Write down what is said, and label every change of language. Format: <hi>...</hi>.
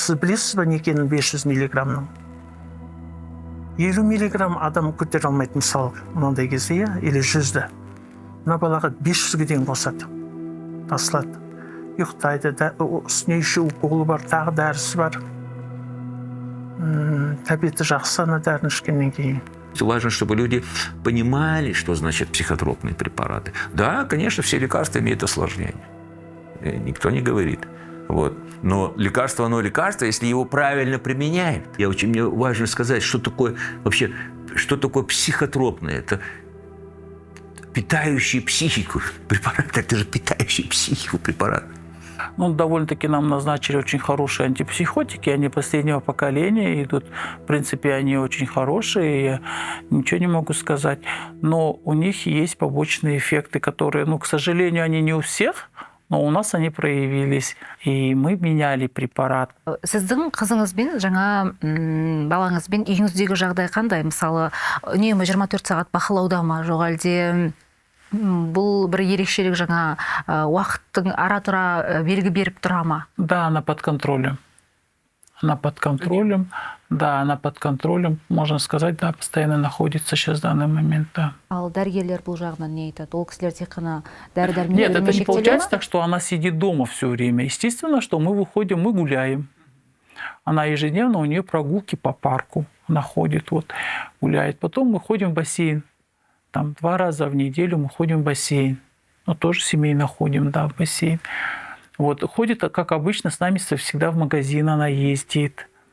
<kk>Сіз білесіз бе не екенін 500 миллиграммның? 50 миллиграмм адам көтере алмайды мысалы, мынандай кезде,</kk> <ru>или</ru> <kk>100-ді. Мына балаға 500-ге дейін қосады. Тасылады. Ұйықтайды, үстіне</kk> <ru>еще уколы</ru> <kk>бар, тағы дәрісі бар. Тәбеті жақсы ана дәрін ішкеннен кейін.</kk> <ru>Важно, чтобы люди понимали, что значит психотропные препараты. Да, конечно, все лекарства имеют осложнения. Никто не говорит. Вот. Но лекарство, оно лекарство, если его правильно применяют. Мне важно сказать, что такое вообще, что такое психотропное. Это питающий психику препарат. Это же питающий психику препарат. Ну, довольно-таки нам назначили очень хорошие антипсихотики, они последнего поколения идут. В принципе, они очень хорошие, я ничего не могу сказать. Но у них есть побочные эффекты, которые, к сожалению, они не у всех, но у нас они проявились, и мы меняли препарат.</ru> <kk>Сіздің қызыңызбен, жаңа балаңызбен үйіңіздегі жағдай қандай? Мысалы, үнемі 24 сағат бақылауда ма, жоқ әлде бұл бір ерекшелік жаңа уақыттың ара-тұра белгі беріп тұра ма?</kk> <ru>Да, она под контролем. Она под контролем. Да, она под контролем. Можно сказать, да, постоянно находится сейчас в данный момент, да.</ru> <kk>Ал дәрігерлер бұл жағынан не айтады? Ол кісілер тек қана дәрі-дәрмек.</kk> <ru>Нет, это не получается так, что она сидит дома все время. Естественно, что мы выходим, мы гуляем. Она ежедневно, у нее прогулки по парку. Она ходит, гуляет. Потом мы ходим в бассейн. Там 2 раза в неделю мы ходим в бассейн. Тоже семейно ходим, да, в бассейн. Ходит, как обычно, с нами всегда в магазин она ездит.</ru>